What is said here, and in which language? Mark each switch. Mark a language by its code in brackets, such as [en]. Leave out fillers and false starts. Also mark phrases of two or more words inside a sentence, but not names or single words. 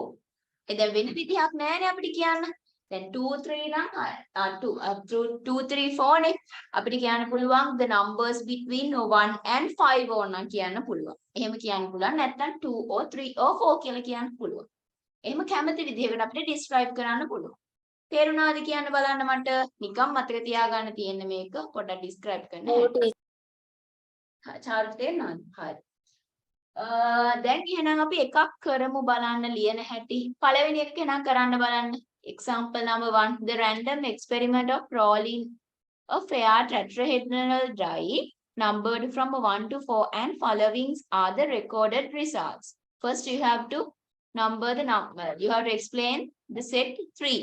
[si] එතෙන් වෙන විදිහක් නෑනේ අපිට කියන්න. Then 2 3 නම් 2 3 4 නේ අපිට කියන්න පුළුවන් [en] the numbers between 1 and 5 [si] ඕන කියන්න පුළුවන්. එහෙම කියන්න පුළුවන් නැත්නම් 2 or 3 or 4 කියලා කියන්න පුළුවන්. එහෙම කැමති විදිහකට අපිට describe කරන්න පුළුවන්. තේරුණාද කියන්න බලන්න මට නිකම් මතක තියාගන්න තියෙන මේක පොඩ්ඩක් describe කරන්න. චාර්ට් තේරෙනවද? හරි. දැන් එහෙනම් අපි එකක් කරමු බලන්න ලියන හැටි. පළවෙනි එක එහෙනම් කරන්න බලන්න. [en] Example number 1, the random experiment of rolling a fair tetrahedral die numbered from 1 to 4 and following are the recorded results. First you have to number the number. You have to explain the set 3.